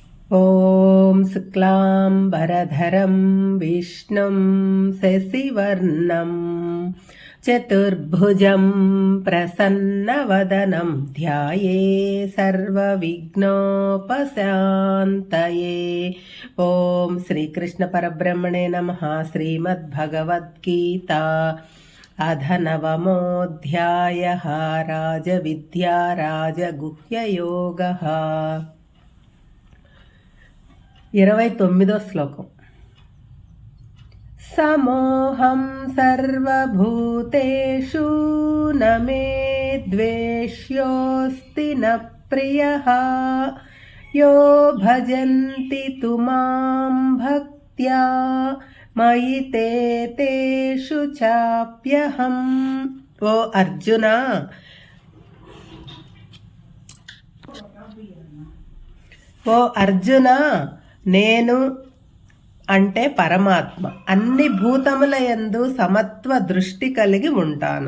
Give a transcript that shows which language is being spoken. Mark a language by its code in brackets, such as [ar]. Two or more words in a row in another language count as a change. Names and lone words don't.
[sa] ॐ शुक्लाम्बरधरं विष्णुं शशिवर्णं चतुर्भुजं प्रसन्नवदनं ध्याये सर्वविघ्नोपशान्तये। ॐ श्रीकृष्णपरब्रह्मणे नमः। श्रीमद्भगवद्गीता अध नवमोऽध्यायः। राजविद्या राजगुह्ययोगः। [te] 29వ శ్లోకం. [sa] సమోహం సర్వభూతేషు న మే ద్వేష్యోస్తి న ప్రియః యో భజంతి తు మాం భక్త్యా మయి తే తేషు చాప్యహం. [te] ఓ అర్జున, నేను అంటే పరమాత్మ అన్ని భూతముల యందు సమత్వ దృష్టి కలిగి ఉంటాను.